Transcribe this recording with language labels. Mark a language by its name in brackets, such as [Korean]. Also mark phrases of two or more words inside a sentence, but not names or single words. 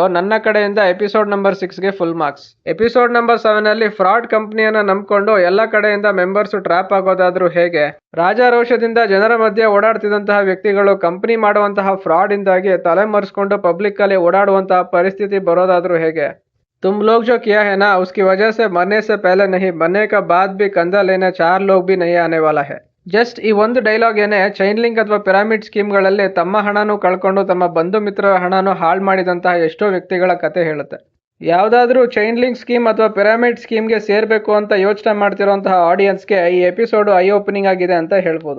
[Kannada] ನನ್ನ ಕಡೆಯಿಂದ [English] episode number [Kannada] 6 ಗೆ [English] full marks. episode number [Kannada] 7 ಅಲ್ಲಿ ಫ್ರಾಡ್ ಕಂಪನಿಯನ್ನ ನಂಬ್ಕೊಂಡು ಎಲ್ಲ ಕಡೆಯಿಂದ [English] members trap [Kannada] ಆಗೋದಾದ್ರೂ ಹೇಗೆ, ರಾಜಾರೋಷದಿಂದ ಜನರ ಮಧ್ಯೆ ಓಡಾಡ್ತಿದ್ದಂತಹ ವ್ಯಕ್ತಿಗಳು ಕಂಪನಿ ಮಾಡುವಂತಹ ಫ್ರಾಡ್ ಇಂದಾಗಿ ತಲೆ ಮರೆಸ್ಕೊಂಡು ಪಬ್ಲಿಕ್ ಅಲ್ಲಿ ಓಡಾಡುವಂತಹ ಪರಿಸ್ಥಿತಿ ಬರೋದಾದ್ರೂ ಹೇಗೆ, [Hindi] तुम लोग जो किया है ना उसकी वजह से मरने से पहले नहीं मरने का बाद भी कंधा लेने 4 लोग भी नहीं आने वाला है. [Kannada] ಜಸ್ಟ್ ಈ ಒಂದು ಡೈಲಾಗ್ ಏನೇ [English] chain link [Kannada] ಅಥವಾ ಪಿರಾಮಿಡ್ ಸ್ಕೀಮ್ಗಳಲ್ಲಿ ತಮ್ಮ ಹಣನೂ ಕಳ್ಕೊಂಡು ತಮ್ಮ ಬಂಧು ಮಿತ್ರರ ಹಣನೂ ಹಾಳು ಮಾಡಿದಂತಹ ಎಷ್ಟೋ ವ್ಯಕ್ತಿಗಳ ಕತೆ ಹೇಳುತ್ತೆ. ಯಾವ್ದಾದ್ರೂ [English] chain link scheme [Kannada] ಅಥವಾ ಪಿರಾಮಿಡ್ ಸ್ಕೀಮ್ಗೆ ಸೇರ್ಬೇಕು ಅಂತ ಯೋಚನೆ ಮಾಡ್ತಿರುವಂತಹ ಆಡಿಯನ್ಸ್ಗೆ ಈ [English] episode eye opening [Kannada] ಆಗಿದೆ ಅಂತ ಹೇಳ್ಬೋದು.